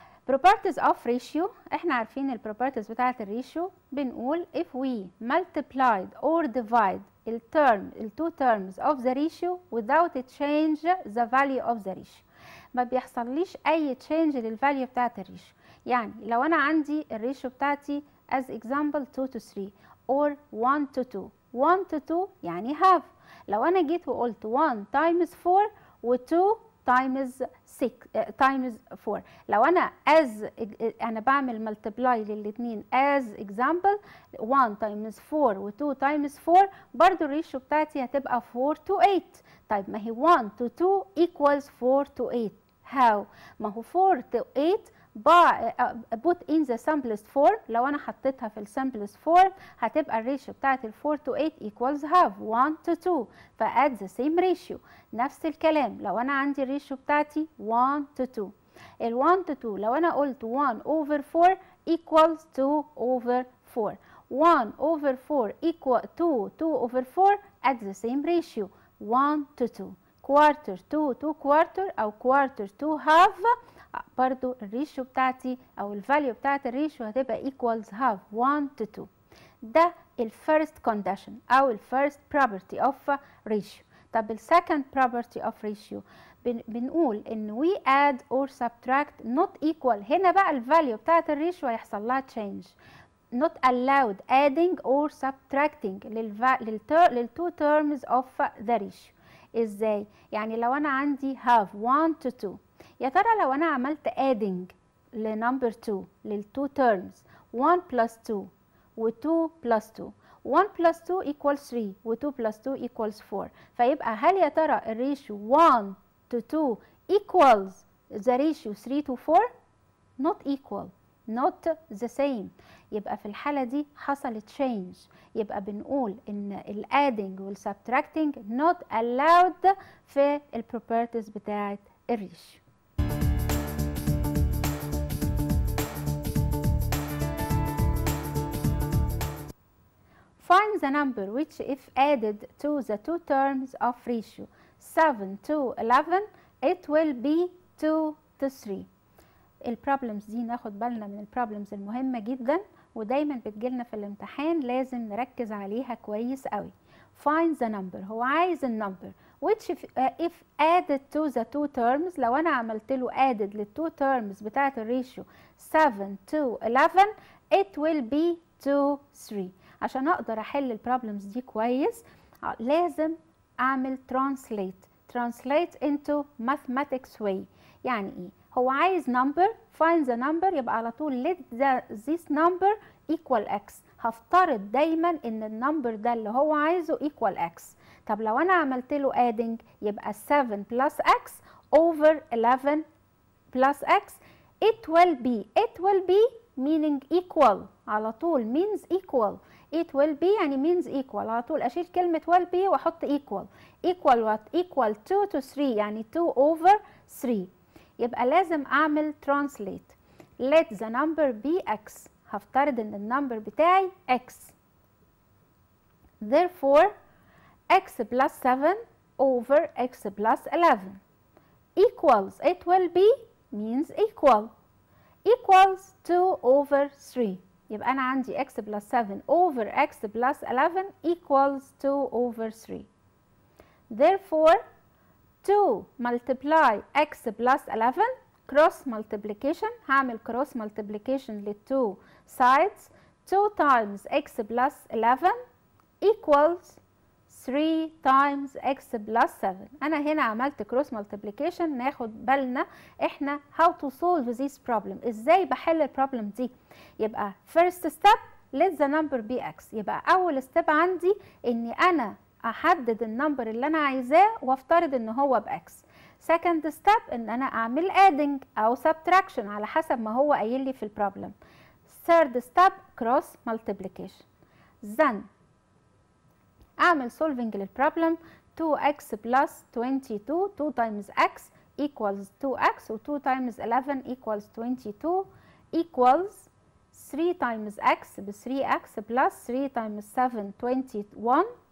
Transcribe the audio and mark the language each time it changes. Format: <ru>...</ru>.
<en>properties of ratio، احنا عارفين البروبرتيز بتاعة الريشيو.</en> <ar>بنقول</ar> <en>if we multiplied or divide ال two terms of the ratio without change the value of the ratio،</en> <ar>ما بيحصليش اي</ar> <en>change للفاليو بتاعة الريشيو. يعني لو انا عندي الريشيو بتاعتي as example 2 to 3 or 1 to 2، 1 to 2 يعني half. لو انا جيت وقلت 1 times 4 و 2 times 6 times 4، لو انا انا بعمل ملتبلاي للاثنين as example 1 times 4 و 2 times 4، برضو الريشيو بتاعتي هتبقى 4 to 8. طيب ما هي 1 to 2 equals 4 to 8. how؟ ما هو 4 to 8 put in the simplest form. لو انا حطيتها في السمبلست فورم هتبقى الريشيو بتاعت ال 4 to 8 equals half 1 to 2، فاد the same ratio. نفس الكلام لو انا عندي الريشيو بتاعتي 1 to 2، ال 1 to 2 لو انا قلت 1 over 4 equals 2 over 4، 1 over 4 equal 2 over 4 at the same ratio 1 to 2. quarter 2 to quarter او quarter to half، برضو الريشيو بتاعتي او الفاليو بتاعت الريشيو هتبقى equals half 1 to 2. ده الفيرست كونديشن او الفيرست property of ratio. طب السكند property of ratio بنقول ان we add or subtract not equal.</en> <ar>هنا بقى الفاليو بتاعت الريشيو هيحصل لها change.</ar> <en>not allowed adding or subtracting لل two terms of the ratio.</en> <ar>ازاي؟ يعني لو انا عندي</ar> <en>half 1 to 2، يا ترى لو انا عملت adding لنمبر 2 للتو terms 1 plus 2 و 2 plus 2، 1 plus 2 equals 3 و 2 plus 2 equals 4،</en> <ar>فيبقى هل يا ترى</ar> <en>الريشيو 1 to 2 equals the ratio 3 to 4؟ not equal، not the same.</en> <ar>يبقى في الحالة دي حصل change. يبقى بنقول ان ال adding وال subtracting</ar> <en>not allowed</en> <ar>في ال properties بتاعت الريشيو.</ar> <en>Find the number which if added to the two terms of ratio 7 to 11 it will be 2 to 3.</en> <ar>البروبلمز دي ناخد بالنا من البروبلمز المهمة جدا ودايما بتجيلنا في الامتحان، لازم نركز عليها كويس قوي.</ar> <en>Find the number، هو عايز النمبر which if added to the two terms، لو انا عملت له added للتو terms بتاعت الريشيو 7 to 11 it will be 2 3.</en> <ar>عشان اقدر احل البروبلمز دي كويس لازم اعمل</ar> <en>translate into mathematics way. يعني ايه؟ هو عايز number، find the number، يبقى على طول let this number equal x.</en> <ar>هفترض دايما ان النمبر ده اللي هو عايزه equal x.</ar> <en>طب لو انا عملت له adding يبقى 7 plus x over 11 plus x it will be meaning equal. على طول means equal. it will be يعني means equal.</en> <ar>على طول اشيل كلمة will be واحط equal.</ar> <en>equal what؟ equal 2 to 3 يعني 2 over 3.</en> <ar>يبقى لازم اعمل translate.</ar> <en>let the number be x.</en> <ar>هفترض ان</ar> <en>النمبر بتاعي x. therefore x plus 7 over x plus 11 equals it will be means equal equals 2 over 3. يبقى أنا عندي x plus 7 over x plus 11 equals 2 over 3. Therefore 2 multiply x plus 11 cross multiplication. هعمل cross multiplication للتو sides. 2 times x plus 11 equals 3 times x plus 7.</en> <ar>أنا هنا عملت cross multiplication. ناخد بالنا إحنا</ar> <en>how to solve this problem.</en> <ar>إزاي بحل البروبلم دي؟ يبقى</ar> <en>first step let the number be x.</en> <ar>يبقى أول step عندي إني أنا أحدد النمبر اللي أنا عايزاه وافترض إن هو بx.</ar> <en>second step</en> <ar>ان انا اعمل adding او subtraction على حسب ما هو قايل لي في البروبلم.</ar> <en>third step cross multiplication. then اعمل solving للبروبلم. 2x plus 22 2 times x equals 2x و 2 times 11 equals 22 equals 3 times x ب 3x plus 3 times 7 21.</en>